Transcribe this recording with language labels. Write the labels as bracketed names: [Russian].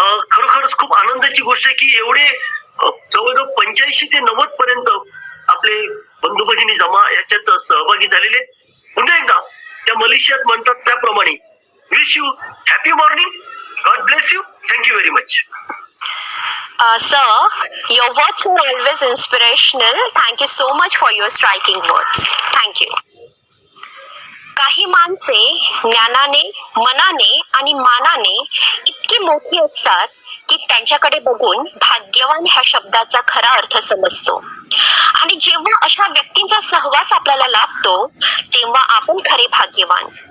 [Marathi] खरोखरच खूप आनंदाची गोष्ट आहे की एवढे जवळजवळ 85 ते 90 पर्यंत आपले बंधू भगिनी जमा याच्यात सहभागी झालेले. पुन्हा एकदा त्या मलेशियात म्हणतात त्याप्रमाणे [English] Wish you happy morning. God bless you. Thank you very much. Sir, your words are always inspirational. Thank you so much for your striking words. Thank you. [Marathi] काही माणसे ज्ञानाने, मनाने आणि मानाने इतकी मोठी असतात की त्यांच्याकडे बघून भाग्यवान ह्या शब्दाचा खरा अर्थ समजतो. आणि जेव्हा अशा व्यक्तींचा सहवास आपल्याला लाभतो तेव्हा आपण खरे भाग्यवान.